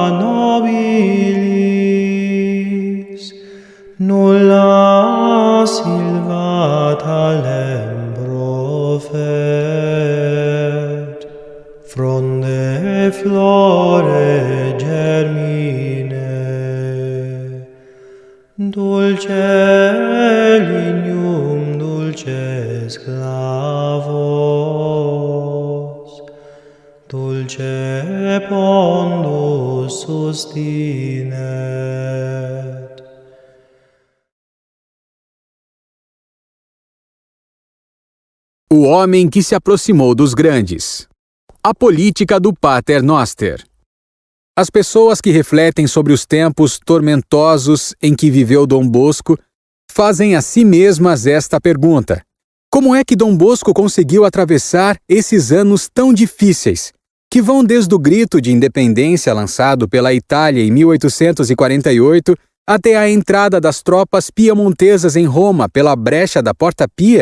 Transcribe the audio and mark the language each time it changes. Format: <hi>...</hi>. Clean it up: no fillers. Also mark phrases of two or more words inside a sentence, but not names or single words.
<la>nobilis, nulla silvata lembro fet, fronde flore germine, dulce lignum dulces clavos, dulce pondus sustinet.</la> <pt>O homem que se aproximou dos grandes. A política do Pater Noster. As pessoas que refletem sobre os tempos tormentosos em que viveu Dom Bosco fazem a si mesmas esta pergunta: como é que Dom Bosco conseguiu atravessar esses anos tão difíceis, que vão desde o grito de independência lançado pela Itália em 1848 até a entrada das tropas piemontesas em Roma pela brecha da Porta Pia?</pt>